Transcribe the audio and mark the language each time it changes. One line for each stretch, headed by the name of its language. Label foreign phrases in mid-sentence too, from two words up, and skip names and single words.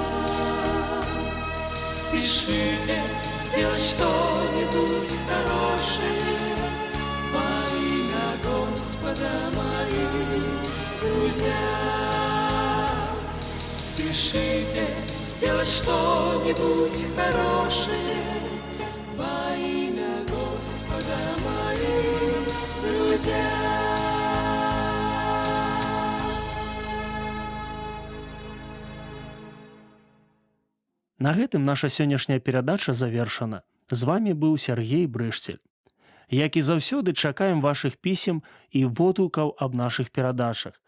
Russian: Спешите сделать что-нибудь хорошее во имя Господа мои, друзья. Спешите сделать что-нибудь хорошее во имя Господа мои, друзья.
Belarusian: На гэтым наша сённяшняя перадача завершана. З вами быў Сяргей Брышцель. Як і заўсёды, чакаем вашых пісем і водгукаў аб нашых перадачах.